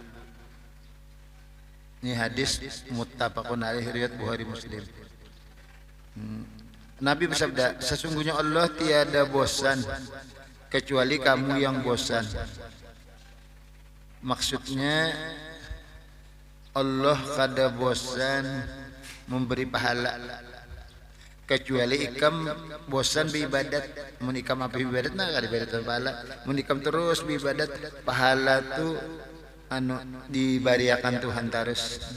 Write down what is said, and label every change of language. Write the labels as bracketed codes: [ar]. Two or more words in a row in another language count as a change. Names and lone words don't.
[id] Ini hadis [ar] متفق عليه [id] riwayat Bukhari Muslim. Nabi bersabda, sesungguhnya Allah tiada bosan kecuali kamu yang bosan. [bjn] Maksudnya Allah kada bosan memberi pahala kecuali ikam bosan beribadat. Mun ikam apa ibadat nah kada ibadat pahala. Mun ikam terus beribadat pahala tu anu dibariakan Tuhan terus.